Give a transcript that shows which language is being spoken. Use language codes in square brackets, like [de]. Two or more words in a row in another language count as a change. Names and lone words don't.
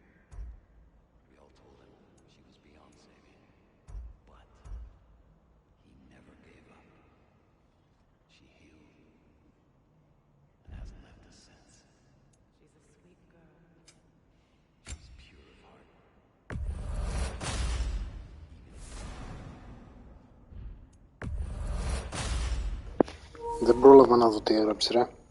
[en] We all told him she was beyond saving. But he never gave up. She healed and hasn't left us since. She's a sweet girl. She's pure of heart. [el] Δεν πρόλαβα να δω τι έγραψε, ρε.